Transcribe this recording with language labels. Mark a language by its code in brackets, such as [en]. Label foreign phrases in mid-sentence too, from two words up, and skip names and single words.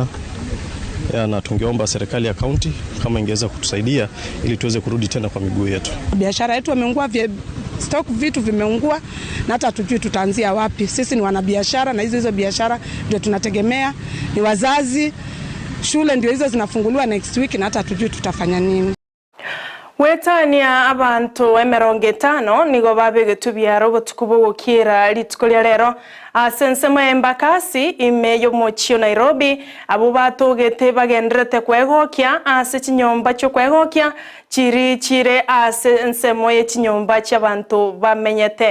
[sw] Na tungeomba serikali ya county kama ingeweza kutusaidia ili tuweze kurudi tena kwa miguu yetu. Biashara yetu imeungua, stock vitu vimeungua na hata tujui tutaanzia wapi. Sisi ni wanabiashara na hizo biashara ndio tunategemea, ni wazazi shule ndio hizo zinafunguliwa [en] next week [sw] na hata tujui tutafanya nini. [guz] Wetania abantu 50 nigo babegetu byaro botukubo gukira lituko lya rero asensemo embakasi ime yo mochio Nairobi abo batogete bagendrete kwegokia ase chinyomba cyo kwegokia chire asensemo ye chinyomba cy'abantu bamenyete.